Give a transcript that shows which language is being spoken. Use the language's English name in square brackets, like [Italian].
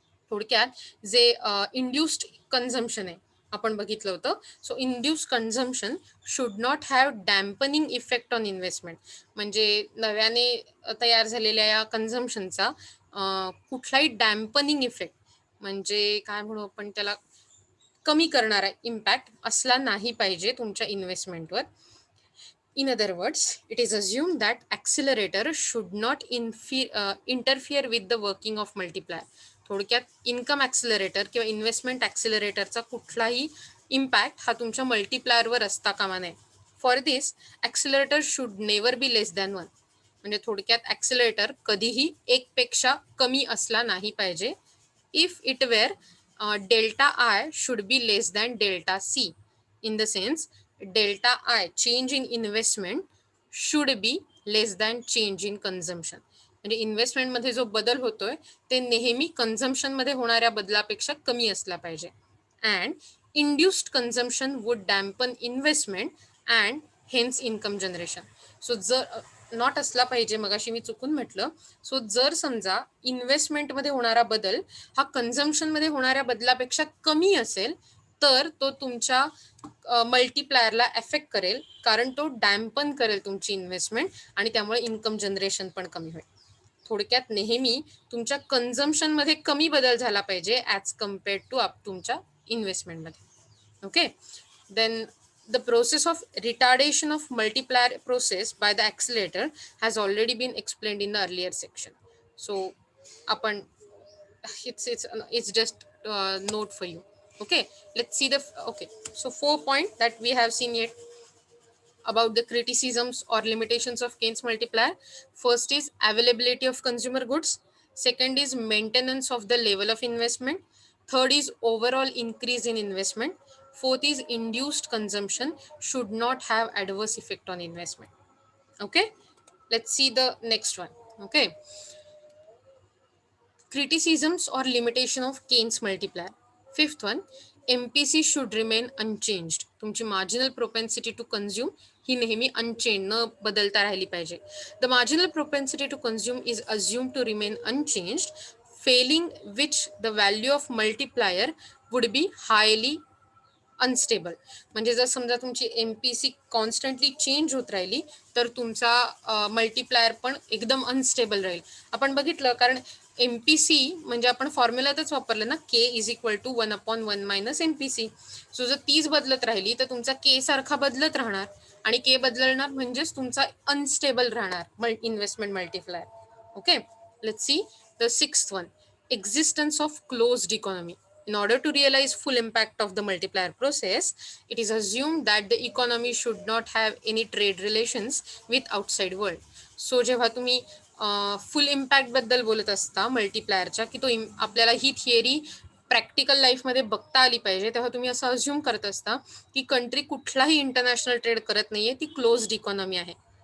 [Marathi] थोडक्यात जे induced consumption आहे आपण बघितलं होतं, [English] So induced consumption should not have dampening effect on investment. [Marathi] म्हणजे नव्याने तयार झालेल्या या कन्झम्पशनचा कुठलाही डॅम्पनिंग इफेक्ट, म्हणजे काय म्हणू आपण त्याला, कमी करणारा इम्पॅक्ट असला नाही पाहिजे तुमच्या इन्व्हेस्टमेंटवर. [English] In other words, it is assumed that accelerator should not interfere with the working of multiplier. [Marathi] थोडक्यात इन्कम ॲक्सिलरेटर किंवा इन्व्हेस्टमेंट ॲक्सिलरेटरचा कुठलाही इम्पॅक्ट हा तुमच्या मल्टीप्लायरवर असता कामा नये. [English] For this accelerator should never be less than 1. [Marathi] म्हणजे थोडक्यात ॲक्सिलरेटर कधीही 1 पेक्षा कमी असला नाही पाहिजे. [English] If it were delta I should be less than delta C. In the sense, delta I, change in investment, should be less than change in consumption. [Marathi] म्हणजे इन्व्हेस्टमेंटमध्ये जो बदल होतोय ते नेहमी कन्झम्पशनमध्ये होणाऱ्या बदलापेक्षा कमी असला पाहिजे. [English] And induced consumption would dampen investment and hence income generation. [Marathi] So जर नॉट असला पाहिजे, मगाशी मी चुकून म्हटलं. सो जर समजा इन्व्हेस्टमेंटमध्ये होणारा बदल हा कन्झम्पशनमध्ये होणाऱ्या बदलापेक्षा कमी असेल तर तो तुमच्या मल्टीप्लायरला एफेक्ट करेल, कारण तो डॅम्पन करेल तुमची इन्व्हेस्टमेंट आणि त्यामुळे इन्कम जनरेशन पण कमी होईल. थोडक्यात नेहमी तुमच्या कन्झम्पशनमध्ये कमी बदल झाला पाहिजे ॲज कम्पेअर्ड टू तुमच्या इन्व्हेस्टमेंटमध्ये. [English] Okay. Then the process of retardation of multiplier process by the accelerator has already been explained in the earlier section. So upon it's just note for you. Okay, let's see the okay, so 4 points that we have seen yet about the criticisms or limitations of Keynes multiplier. First is availability of consumer goods. Second is maintenance of the level of investment. Third is overall increase in investment. Fourth is induced consumption should not have adverse effect on investment. Okay, let's see the next one. Okay, criticisms or limitation of Keynes multiplier. Fifth one, MPC should remain unchanged. [Marathi] तुमची [English] marginal propensity to consume [Marathi] ही नेहमी unchanged, न बदलता राहिली पाहिजे. [English] The marginal propensity to consume is assumed to remain unchanged, failing which the value of multiplier would be highly unstable. [Marathi] म्हणजे जर समजा तुमची MPC कॉन्स्टंटली चेंज होत राहिली तर तुमचा मल्टीप्लायर पण एकदम अनस्टेबल राहील. आपण बघितलं, कारण MPC म्हणजे आपण फॉर्म्युलातच वापरलं ना, K is equal to 1/1 - MPC. So जर तीच बदलत राहिली तर तुमचा K सारखा बदलत राहणार आणि K बदलणार म्हणजेच तुमचा अनस्टेबल राहणार investment multiplier. [English] Okay, let's see the sixth one, existence of closed economy. In order to realize full impact of the multiplier process, it is assumed that the economy should not have any trade relations with outside world. [Marathi] So जेव्हा तुम्ही फुल impact बद्दल बोलत असता मल्टीप्लायरच्या, की तो आपल्याला ही theory practical लाईफमध्ये बघता आली पाहिजे, तेव्हा तुम्ही असं अज्युम करत असता की कंट्री कुठलाही इंटरनॅशनल ट्रेड करत नाहीये, ती क्लोज्ड इकॉनॉमी आहे.